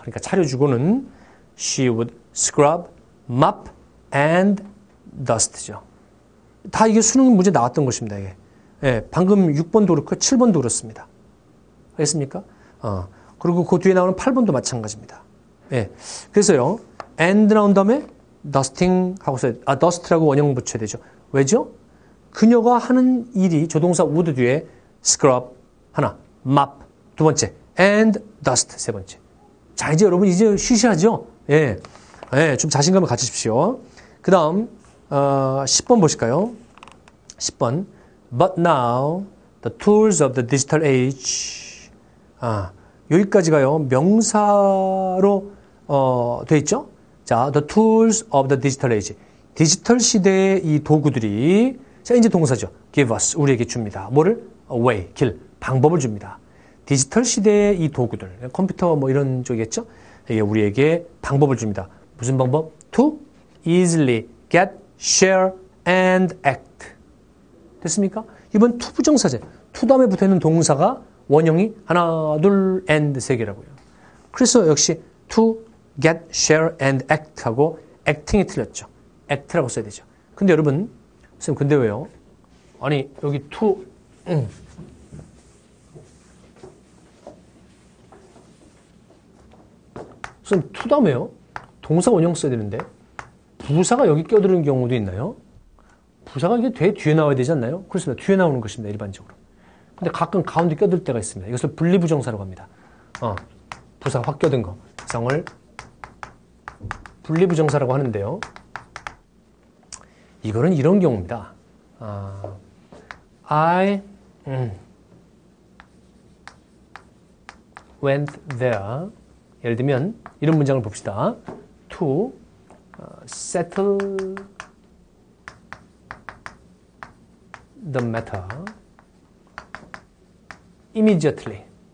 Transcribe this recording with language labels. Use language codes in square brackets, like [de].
[ko] 그러니까 차려주고는 [en] she would scrub, mop and dust죠. [ko] 다 이게 수능 문제 나왔던 것입니다. 이게. 예, 방금 6번도 그렇고 7번도 그렇습니다. 알겠습니까? 그리고 그 뒤에 나오는 8번도 마찬가지입니다. 예, 그래서요, and 나온 다음에 dusting 하고서, dust라고 원형 붙여야 되죠. 왜죠? 그녀가 하는 일이 조동사 would 뒤에 scrub 하나, mop 두 번째, and dust 세 번째. 자, 이제 여러분 이제 쉬셔야죠. 예, 예, 좀 자신감을 가지십시오. 그 다음 10번 보실까요? 10번. [en] But now the tools of the digital age. [ko] 여기까지가요. 명사로 돼 있죠? [en] 자, the tools of the digital age. [ko] 디지털 시대의 이 도구들이 자, 이제 동사죠. [en] give us [ko] 우리에게 줍니다. 뭐를? way, 길, 방법을 줍니다. 디지털 시대의 이 도구들, 컴퓨터 뭐 이런 쪽이겠죠? 이게 우리에게 방법을 줍니다. 무슨 방법? [en] To easily get, share, and act. [ko] 됐습니까? 이번 [en] to 부정사제. [ko] to 다음에 붙어있는 동사가 원형이 하나, 둘, and 세 개라고요. 그래서 역시 [en] to, get, share, and act [ko] 하고 acting이 틀렸죠. act라고 써야 되죠. 근데 여러분, 선생님 근데 왜요? 아니 여기 to 선생님 to 다음에요? 동사 원형 써야 되는데 부사가 여기 껴드는 경우도 있나요? 부사가 이게 되게 뒤에 나와야 되지 않나요? 그렇습니다. 뒤에 나오는 것입니다. 일반적으로. 근데 가끔 가운데 껴들 때가 있습니다. 이것을 분리부정사라고 합니다. 부사 확 껴든 거. 성을 분리부정사라고 하는데요. 이거는 이런 경우입니다. [en] I went there. [ko] 예를 들면 이런 문장을 봅시다. [en] To settle the matter immediately.